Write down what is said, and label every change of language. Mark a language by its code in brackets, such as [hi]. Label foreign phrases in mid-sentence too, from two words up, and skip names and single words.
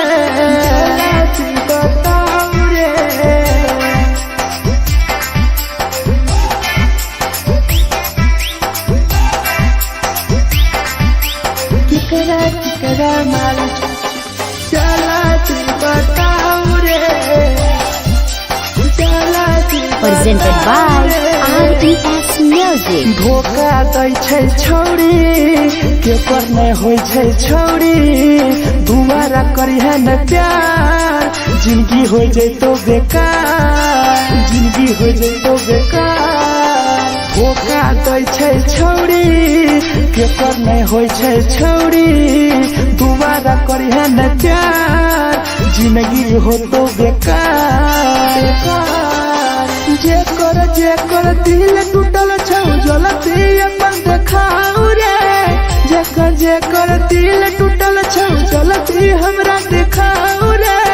[mai] जला दी बताऊ रे। केकरा माल जला दी बताऊ रे। [en] Presented by RES Music। [mai] धोखा दै छै छौरी केकर नहीं होय छै छौरी। दुबारा करिहे न प्यार जिंदगी हो जैतो बेकार। जिंदगी हो जैतो बेकार। धोखा दै छै छौरी केकर नहीं होय छै छौरी। दुबारा करिहे न प्यार जिंदगी हो तो बेकार। जेकर दिल टूटल छौ जलती अपन देखाऊ रे। जेकर दिल टूटल छौ जलती हमरा देखाऊ रे।